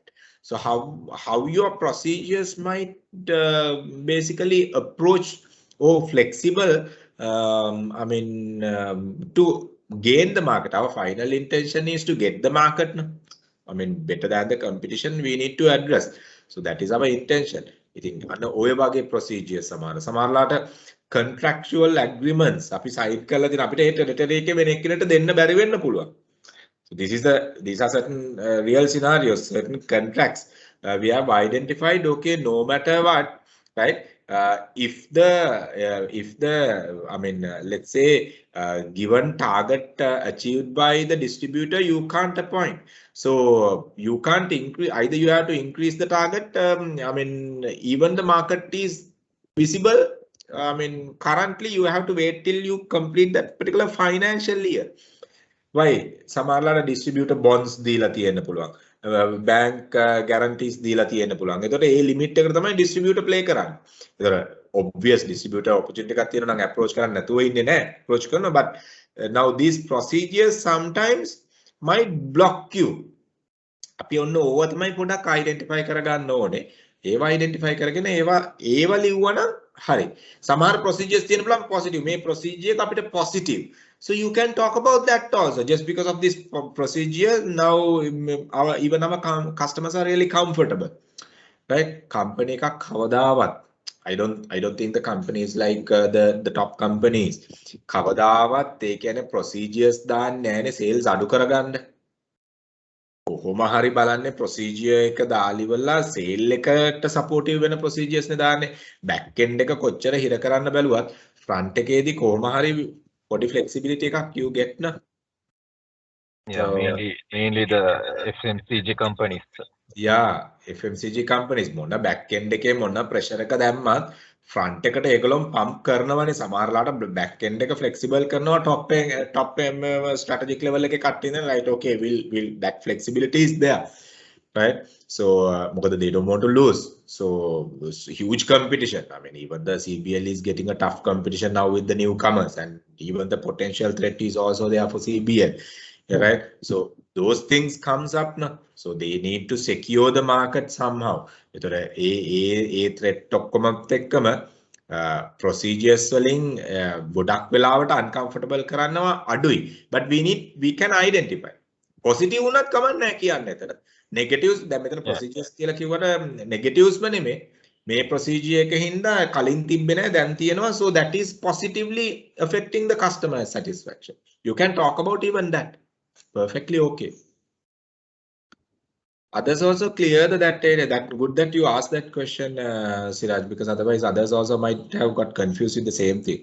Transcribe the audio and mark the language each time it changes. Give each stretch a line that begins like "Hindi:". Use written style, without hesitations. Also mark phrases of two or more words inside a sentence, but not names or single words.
English: So how your procedures might basically approach or flexible, to gain the market. Our final intention is to get the market. No? Better than the competition, we need to address. So that is our intention. I think
Sinhala: ඔය වගේ procedures සමහරලාට
English: contractual agreements
Sinhala: අපි sign කරලා තියෙන අපිට ඒ territory එකේ වෙන එක්කෙනෙක්ට දෙන්න බැරි වෙන්න පුළුවන්.
English: So these are certain real scenarios, certain contracts we have identified. Okay, no matter what, right? If the let's say given target achieved by the distributor, you can't appoint. So you can't increase. Either you have to increase the target. Even the market is visible. Currently you have to wait till you complete that particular financial year.
Sinhala: Why? සමහරලාට
English: distributor bonds
Sinhala: දීලා තියෙන්න පුළුවන්.
English: Bank guarantees
Sinhala: දීලා තියෙන්න පුළුවන්. එතකොට ඒ limit එකට තමයි distributor play කරන්නේ. එතකොට
English: obvious distributor opportunity
Sinhala: එකක් තියෙනවා නම් approach කරන්න නැතුව ඉන්නේ නැහැ. Approach කරනවා,
English: but now these procedures sometimes might block you.
Sinhala: අපි ඔන්න ඕවා තමයි පොඩක් identify කරගන්න ඕනේ. ඒවා identify කරගෙන ඒවා ලිව්වනම් හරි. සමහර procedures තියෙන පුළුවන් positive. මේ procedure එක අපිට positive.
English: So you can talk about that also. Just because of this procedure, now even our customers are really comfortable, right?
Sinhala: Company එකක් කවදාවත්,
English: I don't think the company is like the top companies.
Sinhala: කවදාවත් ඒ කියන්නේ procedures දාන්නේ නැහැනේ sales අඩු කරගන්න. කොහොම හරි බලන්නේ procedure එක දාලිවලා sale එකට supportive වෙන procedures නේ දාන්නේ.
English: back end
Sinhala: එක කොච්චර හිර කරන්න බැලුවත් front එකේදී කොහොම හරි
English: body flexibility
Sinhala: එකක්
English: you get na. Yeah, mainly the FMCG companies.
Sinhala: Yeah,
English: FMCG companies
Sinhala: මොන
English: back end
Sinhala: එකේ මොන pressure එක දැම්මත් front එකට ඒගොල්ලෝ pump කරනවනේ. සමහරලාට
English: back end
Sinhala: එක flexible කරනවා
English: top strategic level
Sinhala: එකේ කට්ටිය ඉඳන්,
English: right? Okay, will that flexibility is there, right? So මොකද they don't want to lose. So huge competition. Even the CBL is getting a tough competition now with the newcomers, and even the potential threat is also there for CBL, right? So those things comes up now. So they need to secure the market somehow.
Sinhala: එතකොට ඒ threat ඔක්කොමත් එක්කම procedures වලින් ගොඩක් වෙලාවට uncomfortable කරනවා අඩුයි.
English: But we can identify.
Sinhala: Positive උනත් කමක් නැහැ කියන්නේ එතන. Negatives දැන් මෙතන procedures කියලා කිව්වට negatives නෙමෙයි. මේ procedure එක හින්දා කලින් තිබ්බේ නැහැ දැන් තියෙනවා.
English: So that is positively affecting the customer satisfaction. You can talk about even that. Perfectly okay. Others also clear that area. That good that you asked that question, Siraj, because otherwise others also might have got confused with the same thing.